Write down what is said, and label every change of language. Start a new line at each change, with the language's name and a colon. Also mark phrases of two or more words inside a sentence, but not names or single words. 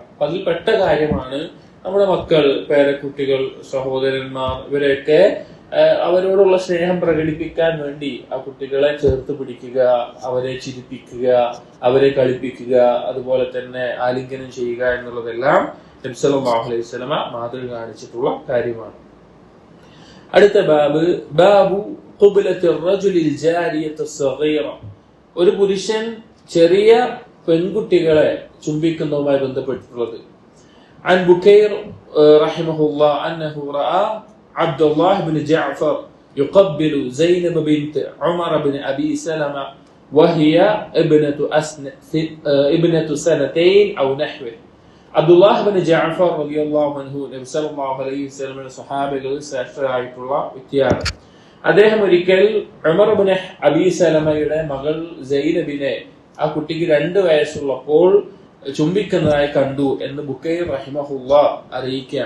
Malayalam: അപ്പൊ അതിൽ പെട്ട കാര്യമാണ് നമ്മുടെ മക്കൾ, പേരക്കുട്ടികൾ, സഹോദരന്മാർ, ഇവരെയൊക്കെ അവരോടുള്ള സ്നേഹം പ്രകടിപ്പിക്കാൻ വേണ്ടി ആ കുട്ടികളെ ചേർത്ത് പിടിക്കുക, അവരെ ചിരിപ്പിക്കുക, അവരെ കളിപ്പിക്കുക, അതുപോലെ തന്നെ ആലിംഗനം ചെയ്യുക എന്നുള്ളതെല്ലാം നബി
Arabic: صلى الله عليه وسلم
Malayalam: മാതൃക കാണിച്ചിട്ടുള്ള കാര്യമാണ്. അടുത്ത ബാബ്,
Arabic: باب قبلة الرجل جارية صغيرة.
Malayalam: ഒരു പുരുഷൻ ചെറിയ പെൺകുട്ടികളെ ചുംബിക്കുന്നതുമായി ബന്ധപ്പെട്ടിട്ടുള്ളത്.
Arabic: عن بكير رحمه الله أنه رأى عبد الله بن جعفر يقبل زينب بنت عمر بن أبي سلمة وهي ابنة سنتين أو نحوه.
Malayalam: അബ്ദുല്ലാഹ് ബിൻ ജഅഫർ
Arabic: رضي الله عنه
Malayalam: നബി
Arabic: صلى الله عليه وسلم
Malayalam: സ്വഹാബികളിൽ ശ്രേഷ്ഠരായിട്ടുള്ള വ്യക്തിയാണ്. അദ്ദേഹം ഒരിക്കൽ ഉമർ ബിൻ അബീ സലമയുടെ മകൾ സൈനബിനെ, ആ കുട്ടിക്ക് 2 വയസ്സുള്ളപ്പോൾ ചുംബിക്കുന്നതായി കണ്ടു എന്ന് ബുക്കൈർ റഹിമഹുല്ലാഹ് അറിയിക്കുകയാണ്.